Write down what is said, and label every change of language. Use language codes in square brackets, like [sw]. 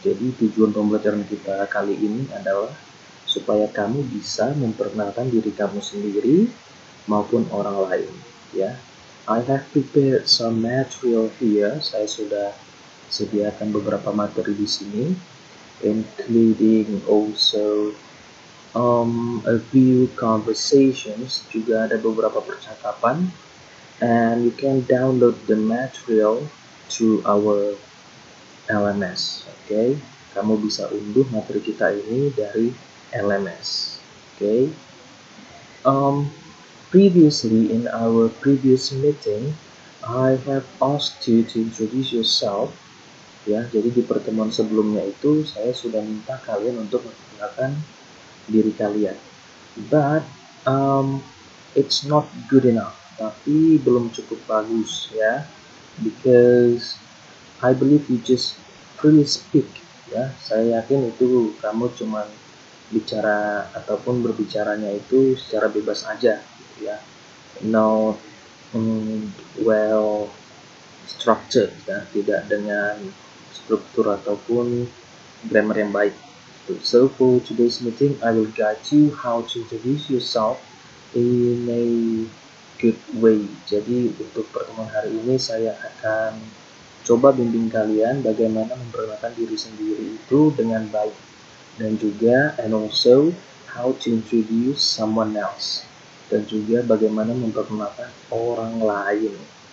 [id] Jadi tujuan pembelajaran kita kali ini adalah supaya kamu bisa memperkenalkan diri kamu sendiri maupun orang lain. [en] Ya, I have prepared some material here. [id] Saya sudah sediakan beberapa materi di sini, [en] including also a few conversations. [id] Juga ada beberapa percakapan, [en] and you can download the material to our LMS. [id] Okay, kamu bisa unduh materi kita ini dari LMS. Okay. [en] Previously in our previous meeting, I have asked you to introduce yourself. [id] Ya, jadi di pertemuan sebelumnya itu saya sudah minta kalian untuk memperkenalkan diri kalian. [en] But it's not good enough. [id] Tapi belum cukup bagus ya. [en] Because I believe you just freely speak. [id] Ya, saya yakin itu kamu cuma bicara ataupun berbicaranya itu secara bebas aja, gitu ya. [en] No well structured, [id] ya, tidak dengan struktur ataupun grammar yang baik. [en] So for today's meeting, I will guide you how to introduce yourself in a good way. [id] Jadi untuk pertemuan hari ini saya akan coba bimbing kalian bagaimana memperkenalkan diri sendiri itu dengan baik, dan juga [en] and also how to introduce someone else, [id] dan juga bagaimana memperkenalkan orang lain.